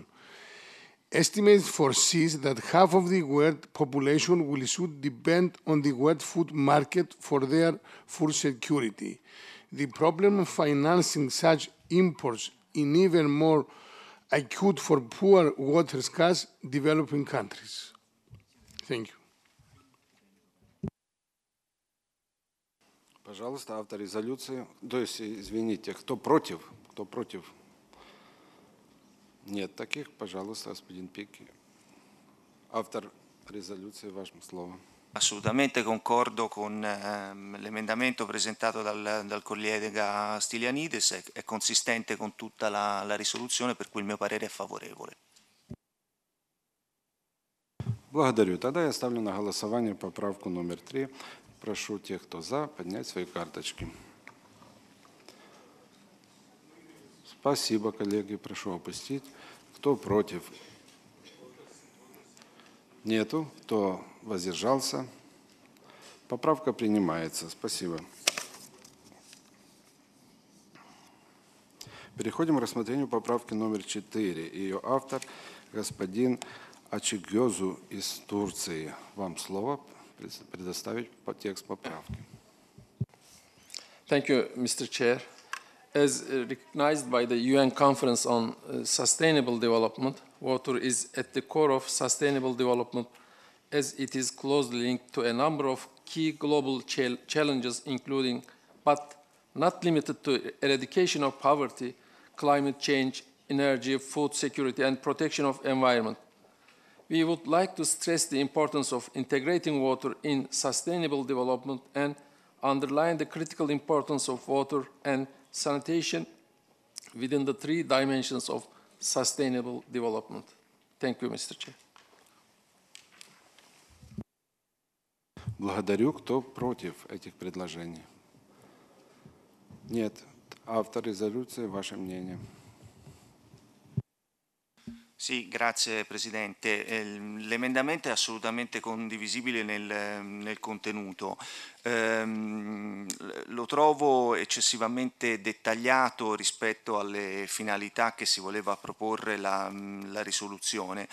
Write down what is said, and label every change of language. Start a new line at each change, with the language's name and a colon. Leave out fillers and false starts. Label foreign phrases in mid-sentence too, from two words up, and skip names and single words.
English: Estimates foresees that half of the world population will soon depend on the world food market for their food security. The problem of financing such imports is even more acute for poor, water-scarce developing countries. Thank you.
Russian: Пожалуйста, автор резолюции. То есть, извините, кто против? Кто против? Нет таких. Пожалуйста, господин Пики. Автор резолюции, ваше слово.
Italian: Assolutamente concordo con l'emendamento presentato dal collega Stylianides, è consistente con tutta la risoluzione, per cui il mio parere è favorevole.
Russian: Благодарю. Тогда я ставлю на голосование поправку номер 3. Прошу тех, кто за, поднять свои карточки. Спасибо, коллеги. Прошу опустить. Кто против? Нету. Кто воздержался? Поправка принимается. Спасибо. Переходим к рассмотрению поправки номер 4. Ее автор господин Ачигёзу из Турции. Вам слово предоставить по текст поправки.
English: Thank you, Mr. Chair. As recognized by the UN Conference on Sustainable Development, water is at the core of sustainable development as it is closely linked to a number of key global challenges including, but not limited to, eradication of poverty, climate change, energy, food security, and protection of environment. We would like to stress the importance of integrating water in sustainable development and underline the critical importance of water and sanitation within the three dimensions of sustainable development. Thank you, Mr. Chair.
Russian: Благодарю. Кто против этих предложений? Нет. Автор резолюции, ваше мнение.
Italian: Sì, grazie Presidente. L'emendamento è assolutamente condivisibile nel contenuto. Lo trovo eccessivamente dettagliato rispetto alle finalità che si voleva proporre la risoluzione.